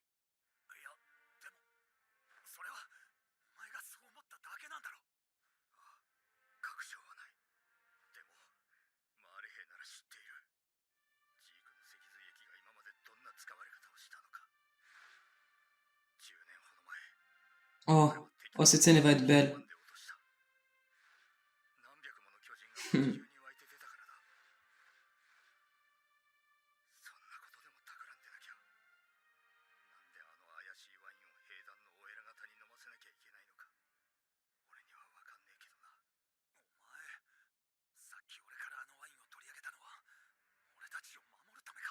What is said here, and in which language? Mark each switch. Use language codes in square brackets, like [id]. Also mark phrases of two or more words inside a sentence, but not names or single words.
[ja] いやでもそれはお前がそう思っただけなんだろ。ああ、確証はない。でもマーレ兵なら知っている。ジークの脊髄液が今までどんな使われ方をしたのか。10年ほど前 [fr] Oh, oh, cette scène elle va être belle. [ja] 何百もの巨人が地球に湧いて出たからだ。そんなことでも企んでなきゃ。なんであの怪しいワインを兵団のお偉方に飲ませなきゃいけないのか。俺にはわかんねえけどな。お前、さっき俺からあのワインを取り上げたのは俺たちを守るためか。